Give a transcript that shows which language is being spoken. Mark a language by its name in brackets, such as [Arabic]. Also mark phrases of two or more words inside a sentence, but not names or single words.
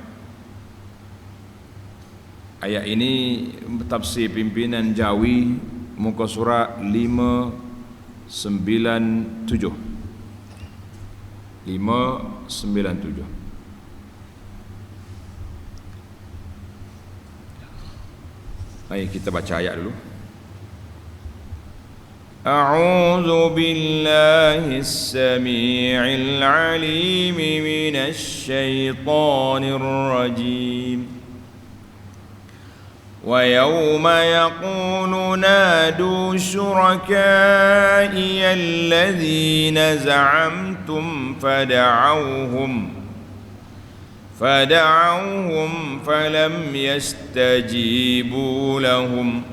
[Malay] Ayat ini tafsir pimpinan Jawi, muka surat 597. 597. Baik, kita baca ayat dulu. [Arabic] أعوذ بالله السميع العليم من الشيطان الرجيم. وَيَوْمَ يَقُولُ نَادُوا شُرَكَائِيَ الَّذِينَ زَعَمْتُمْ فَدَعَوْهُمْ فَلَمْ يَسْتَجِيبُوا لَهُمْ